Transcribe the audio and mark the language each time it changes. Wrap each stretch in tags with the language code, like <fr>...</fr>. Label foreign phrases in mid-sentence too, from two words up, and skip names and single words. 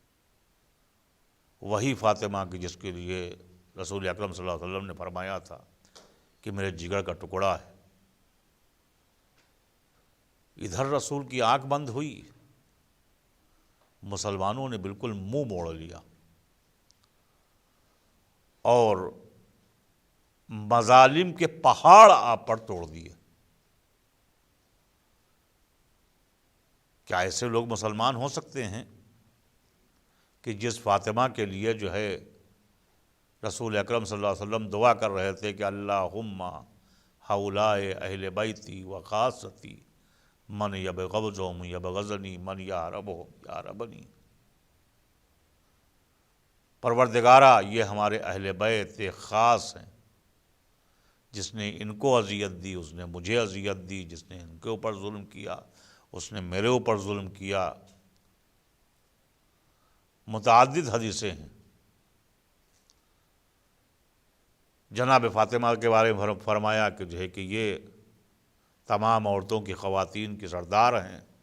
<ur>وہی فاطمہ کہ جس کے لیے رسول اکرم صلی اللہ علیہ وسلم نے فرمایا تھا کہ میرے جگر کا ٹکڑا ہے، ادھر رسول کی آنکھ بند ہوئی، مسلمانوں نے بالکل منہ موڑ لیا اور مظالم کے پہاڑ آپ پر توڑ دیے۔ کیا ایسے لوگ مسلمان ہو سکتے ہیں کہ جس فاطمہ کے لیے جو ہے رسول اکرم صلی اللہ علیہ وسلم دعا کر رہے تھے کہ</ur> <ar>اللہم ہؤلاء اہل بیتی و خاصتی من یبغضهم یبغضنی من یحربهم یحربنی،</ar> <ur>پروردگارہ یہ ہمارے اہل بیت خاص ہیں، جس نے ان کو اذیت دی اس نے مجھے اذیت دی، جس نے ان کے اوپر ظلم کیا اس نے میرے اوپر ظلم کیا۔ متعدد حدیثیں ہیں جناب فاطمہ کے بارے میں فرمایا کہ جو ہے کہ یہ تمام عورتوں کی خواتین کی سردار ہیں۔</ur>